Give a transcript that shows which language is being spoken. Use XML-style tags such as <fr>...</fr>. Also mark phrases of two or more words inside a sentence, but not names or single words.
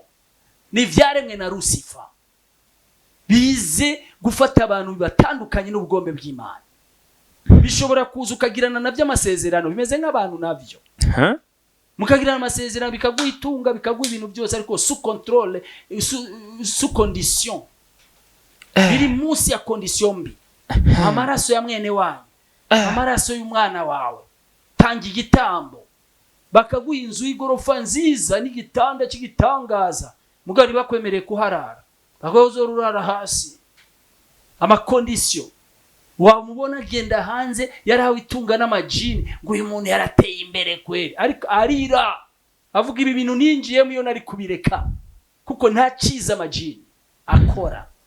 <rn>Ni vyaremwe na Lucifer, bize gufata abantu bibatandukanye n'ubugombe bw'Imana. Bishobora kuza ukagirana navyo amasezerano bimeze nk'abantu navyo, mukagirana amasezerano bikaguha itunga, bikaguha ibintu byose, ariko</rn> <fr>sous contrôle, sous condition,</fr> <rn>biri munsi ya condition mbi. Amaraso ya mwene wanyu, amaraso y'umwana wawe, tanga igitambo. Bakaguha inzu y'igorofa nziza n'igitanda cy'igitangaza, mugari bakwemereye kuharara, bakazorurara hasi. Amakondisyon wamubona agenda hanze yarahawe itunga n'amajini, ngo uyu muntu yarateye imbere kweli, ariko arira avuga ibi bintu ninjiyemo iyo nari kubireka, kuko nta cyiza amajini akora.</rn>